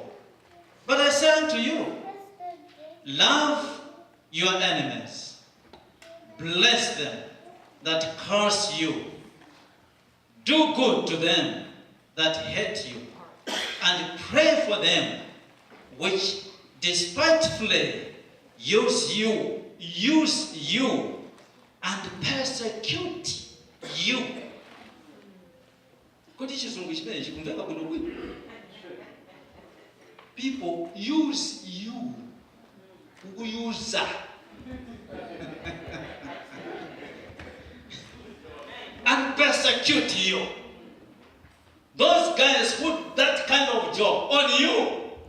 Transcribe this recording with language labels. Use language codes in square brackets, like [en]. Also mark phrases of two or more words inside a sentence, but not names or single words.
[en] "But I say unto you, love your enemies, bless them that curse you, do good to them that hate you, and pray for them which despitefully use you, and persecute you." [ny] Kodi chizungu chimene chikumveka kuno kwino. [en] People use you. Ukuyuza. And persecute you. Those guys put that kind of job on you.